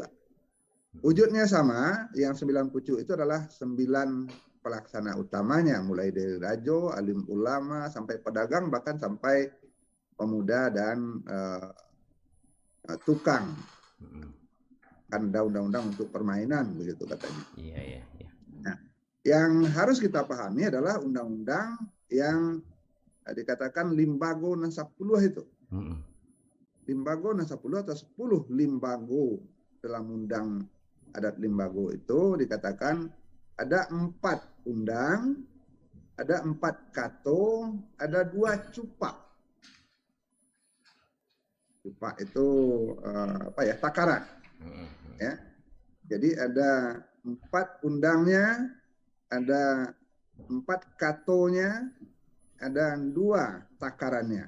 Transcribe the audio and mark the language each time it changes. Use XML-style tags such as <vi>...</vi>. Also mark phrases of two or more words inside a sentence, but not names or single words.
<id>Wujudnya sama, yang 9 pucuk itu adalah 9 pelaksana utamanya, mulai dari rajo, alim ulama, sampai pedagang, bahkan sampai pemuda dan tukang. Kan ada undang-undang untuk permainan, begitu katanya. Iya. Nah, yang harus kita pahami adalah undang-undang yang dikatakan Limbago nan 10 itu. Limbago nan 10 atau 10 Limbago dalam undang adat Limbago itu dikatakan ada 4 undang, ada 4 kato, ada 2 cupak. Cupak itu takaran. Ya. Jadi ada 4 undangnya, ada 4 katonya, ada 2 takarannya.</id>